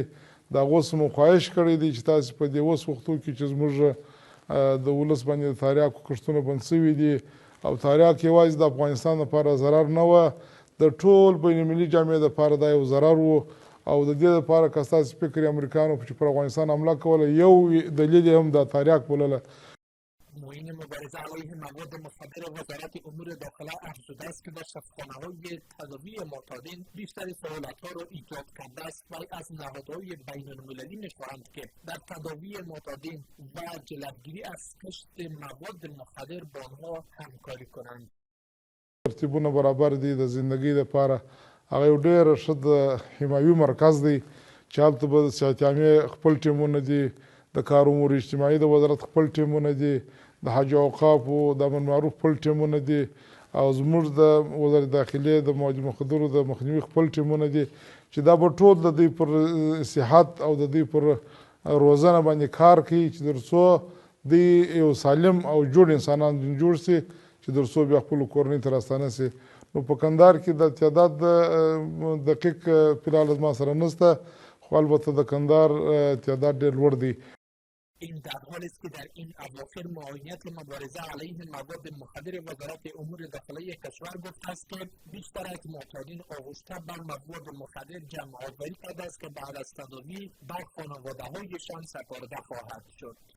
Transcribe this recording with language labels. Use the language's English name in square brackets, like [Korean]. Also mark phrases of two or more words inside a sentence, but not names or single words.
[Pashto] د هغو څه مو خواهش کړی دی چې تاسې په دې اوس وختو کې چې زموږ د ولس باندې د تریاکو کښتونه بند شوي دي او تریاک یوازې د افغانستان لپاره ضرر نه وه، د ټول بین المللي جامعې دپاره دا یو ضرر و. او د دې لپاره که ستاسې فکر یې امریکایانو چې پر افغانستان حمله کوله یو دلیل یې هم د تریاک بلله. [Persian] معین مبارزه علیه مواد مخدر وزارت امور داخله افزوده است که در شفاخانه‌های تداوی معتادین بیشتر سهولت‌ها را ایجاد کرده است و از نهادهای بین‌المللی می‌خواهند که در تداوی معتادین و جلوگیری از کشت مواد مخدر با آنها همکاری کنند. [Pashto] ترتیبونه برابر دي د زندگی لپاره. هغه یو ډېر ښه د حمایوي مرکز دی چې هلته به د صحت عامې خپل ټیمونه دي، د کار امور اجتماعي د وزارت خپل ټیمونه دي، د حج او اوقافو د امن معروف خپل ټیمونه دي، او زموږ د وزارت داخلې د مواد مخدرو د مخنیوي خپل ټیمونه دي چې دا به ټول د دوی پر صحت او د دوی پر روزنه باندې کار کوي چې تر څو دوی یو سالم او جوړ انسانان جوړ سي چې تر څو بیا خپلو کورنۍ ته راستانه سي. نو په کندهار کې د تعداد دقیق فلحال زما سره نشته، خو البته د کندهار تعداد ډېر لوړ دی. [Persian] این در حالی است که در این اواخر معاونیت مبارزه علیه مواد مخدر وزارت امور داخله کشور گفته است که بیشتر از معتادین آغشته بر مواد مخدر جمع آوری کرده است که بعد از تداوی بر خانواده‌هایشان سپرده خواهد شد.